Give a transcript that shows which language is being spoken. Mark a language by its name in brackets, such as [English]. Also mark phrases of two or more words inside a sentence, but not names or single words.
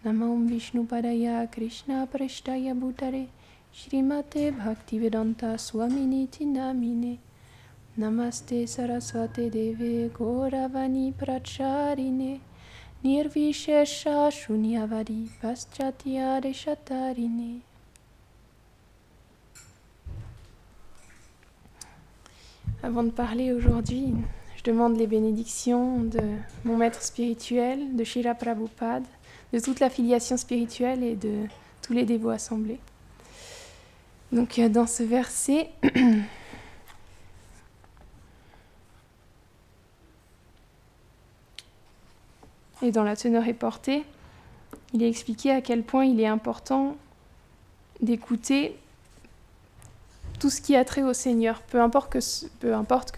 [Sanskrit] Namam Vishnupadaya Krishna Prashtaya Bhutare Shrimate Bhaktivedanta Swaminiti Namine Namaste Saraswate Deve Gauravani Pracharine Nirvishesha Shunyavadi Paschatya Deshatarine. [French] Avant de parler aujourd'hui, je demande les bénédictions de mon maître spirituel, de Srila Prabhupada, de toute l'affiliation spirituelle et de tous les dévots assemblés. Donc dans ce verset, et dans la teneur et portée, il est expliqué à quel point il est important d'écouter tout ce qui a trait au Seigneur, peu importe que